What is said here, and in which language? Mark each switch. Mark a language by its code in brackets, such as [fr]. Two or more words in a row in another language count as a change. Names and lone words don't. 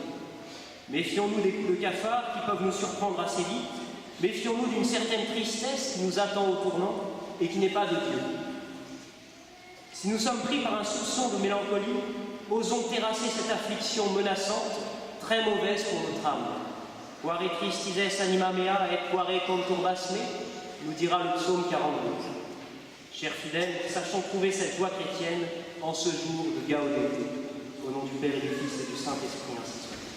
[fr] Méfions-nous des coups de cafard qui peuvent nous surprendre assez vite, méfions-nous d'une certaine tristesse qui nous attend au tournant et qui n'est pas de Dieu. Si nous sommes pris par un soupçon de mélancolie, osons terrasser cette affliction menaçante, très mauvaise pour notre âme. [la] Quare tristides anima mea et quare conturbas me, [fr] nous dira le psaume 42. Chers fidèles, sachons trouver cette joie chrétienne en ce jour de Gaudete. Au nom du Père et du Fils et du Saint-Esprit, ainsi soit.